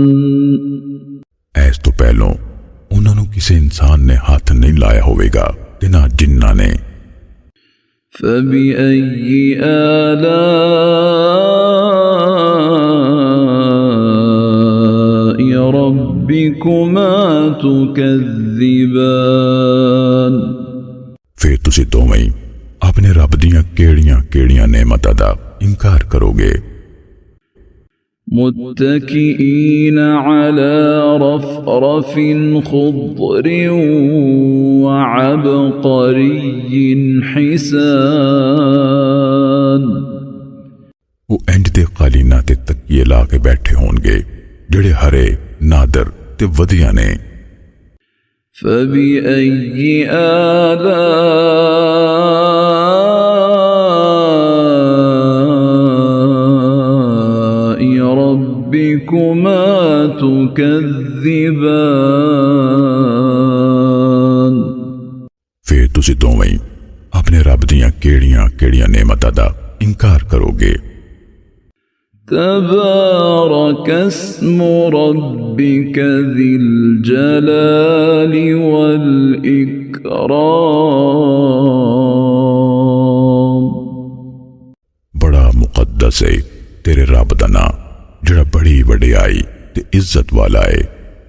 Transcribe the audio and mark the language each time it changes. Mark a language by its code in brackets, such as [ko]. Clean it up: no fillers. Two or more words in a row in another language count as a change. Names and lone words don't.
[pa] ایس توں پہلوں انہاں نوں کسی انسان نے ہاتھ نہیں لایا ہووے گا تے نہ جناں نے. [ar] فبأي آلاء ربكما تكذبان [pa] فیر تسی دوویں ہی اپنے رب دیاں کیہڑیاں کیہڑیاں نعمتاں دا انکار کرو گے. [ar] متكئين على رفرف خضر وعبقري حسان [pa] وہ انج دے قالیناں تے تکیے لا کے بیٹھے ہون گے جیہڑے ہرے نادر تے ودھیا نے. [ar] فبأي آلاء ربكما تكذبان [pa] فیر تسی دوویں ہی اپنے رب دیاں کیہڑیاں کیہڑیاں نعمتاں دا انکار کرو گے. [ar] تبارك اسم ربك ذي الجلال والإكرام [pa] بڑا مقدس ہے تیرے رب دا ناں جیہڑا بڑی وڈیائی تے عزت والا ہے.